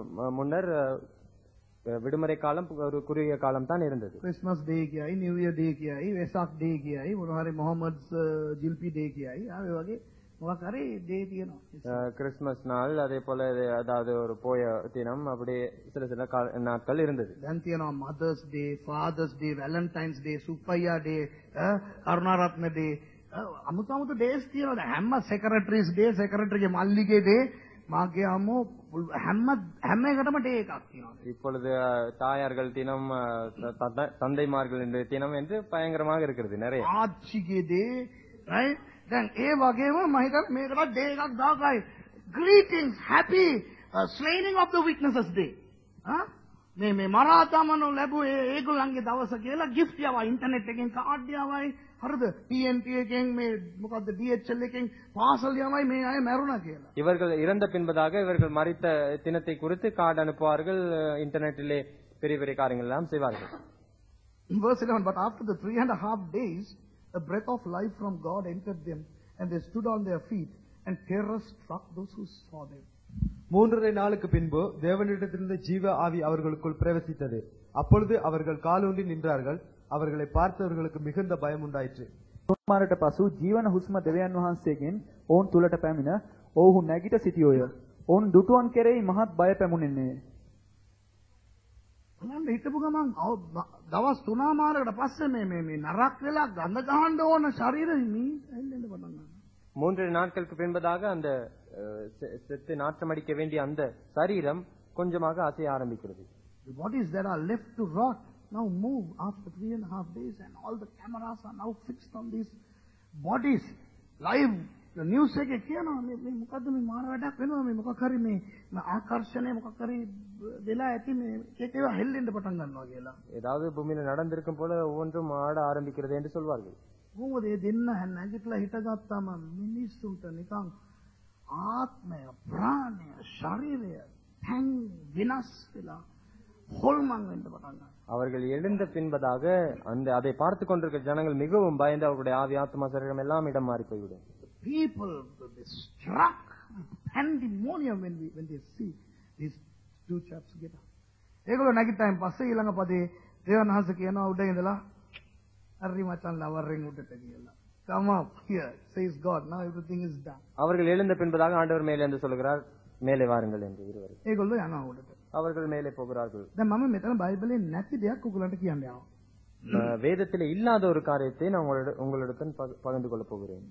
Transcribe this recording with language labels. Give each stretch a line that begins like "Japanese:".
Tamil: முன்னர் விடுமுறை காலம் ஒரு குறுகிய காலம் தான் இருந்தது.
Sinhala: கிறிஸ்மஸ் டே කියයි, නිව් ඉයර් ඩේ කියයි, වෙසක් ඩේ කියයි, මොනවා හරි මොහමඩ්ස් ජිල්පි ඩේ කියයි. ආ ඒ වගේ මොකක් හරි දේ තියෙනවා.
Tamil: கிறிஸ்துமஸ் நாள் அதே போல அதாவது ஒரு போய தினம் அப்படி சில நாட்கள் இருந்தது.
Sinhala: දැන් තියෙනවා mother's day, fathers day, Valentine's day, සුප්පයියා day, Karunaratne day, අමුතු ඩේස් තියෙනවා. දැන් හැම සෙක්‍රටරිස් ඩේ, සෙක්‍රටරිගේ මල්ලිගේ ඩේ, මාගේ අම්මෝ හැම එකටම ඩේ එකක් තියෙනවා.
Tamil: இப்பொழுது தாயார்கள் தினம், தந்தைமார்கள் தினம் என்று பயங்கரமாக இருக்கிறது நிறைய.
Sinhala: ආච්චිගේ ඩේ, right? දැන් ඒ වගේම මම හිතන්නේ මේකට ඩේ එකක් දාගයි.
English: greetings, happy slaying of the witnesses day.
Sinhala: මේ මරාතමනෝ ලැබුවේ ඒගොල්ලන්ගේ දවස කියලා gift යවයි, ඉන්ටර්නෙට් එකෙන් කාඩ් යවයි, හරිද? TNT එකෙන් මේ මොකද්ද DHL එකෙන් පාසල් යවයි මේ අය මැරුණා කියලා.
Tamil: இவர்கள் இறந்த பின்பதாக இவர்கள் மரித்த தினத்தை குறித்து கார்டு அனுப்புவார்கள், இன்டர்நெட்டிலே பெரிய பெரிய காரியங்கள் எல்லாம் செய்வார்கள்.
English: Verse 11, but after the 3.5 days a breath of life from God entered them, and they stood on their feet, and terror struck those who saw them.
Tamil: 3.5 நாளுக்கு பின்பு தேவனிடத்திலிருந்து ஜீவ ஆவி அவர்களுக்குள் பிரவேசித்தது. அப்பொழுது அவர்கள் காலூன்றி நின்றார்கள். அவர்களை பார்த்தவர்களுக்கு மிகுந்த பயம் உண்டாயிற்று.
Sinhala: තුන්මාරට පසු ජීවන හුස්ම දෙවියන් වහන්සේගෙන් ඔවුන් තුලට පැමිණ ඔවුහු නැගිට සිටියෝය. ඔවුන් දුටුවන් කෙරෙහි මහත් බය පැමුණෙන්නේ. මම හිතපු ගමන් දවස් 3මාරකට පස්සේ මේ නරක් වෙලා ගඳ ගහන්න ඕන ශරීරෙ මේ එල්ලෙන්න පටන් ගන්නවා.
Tamil: 3 நாட்களுக்கு பின்பதாக அந்த செத்து நாற்றம் அடிக்க வேண்டிய அந்த சரீரம் கொஞ்சமாக அசைய ஆரம்பிக்கிறது.
English: The bodies that are left to rot now move after 3.5 days, and all the cameras are now fixed on these bodies. Live the news
Sinhala: එකේ කියනවා මේ මොකද්ද මේ මාන වැඩක් වෙනවා, මේ මොකක් හරි මේ ආකර්ෂණය මොකක් හරි වෙලා ඇති, මේ ඒකේව හෙල්ලෙන්න පටන් ගන්නවා කියලා.
Tamil: ஏதாவது பூமியில நடந்திருக்கும் போல ஒவ்வொன்றும் ஆட ஆரம்பிக்கிறது என்று சொல்வார்கள்.
Sinhala: මොකද ඒ දෙන්න නැගිටලා හිටගත්තාම මිනිස්සුන්ට නිකන් ආත්මය, ප්‍රාණය, ශරීරය තැන් විනාශ වෙලා හොල්මන් වෙන්න පටන් ගන්නවා.
Tamil: அவர்கள் எழுந்த பின்பதாக அதை பார்த்து கொண்டிருக்கிற ஜனங்கள் மிகவும் பயந்து அவர்களுடைய ஆவி ஆத்மா சரீரம் எல்லாம் இடம் மாறி போய்விடும்.
English: People will be struck with pandemonium when they see these two chaps get up.
Sinhala: ඒගොල්ලෝ නැගිට්ටයින් පස්සේ ඊළඟ පදේ දේවයන් වහන්සේ කියනවා උඩ ඉඳලා හරි මචන් ලවරින් උඩට කියලා.
English: Come up here, says God. Now everything is done.
Tamil: அவர்கள் எழுந்த பின்பதாக ஆண்டவர் மேலே என்று சொல்கிறார், மேலே வாருங்கள் என்று இருவர்.
Sinhala: ඒගොල්ලෝ යනවා උඩට.
Tamil: அவர்கள் மேலே போகிறார்கள்.
Sinhala: දැන් මම මෙතන බයිබලේ නැති දෙයක් ඔයගලන්ට කියන්න යනවා.
Tamil: வேதத்திலே இல்லாத ஒரு காரியத்தை நான் உங்களிடத்தில் பகிர்ந்து கொள்ள போகிறேன்.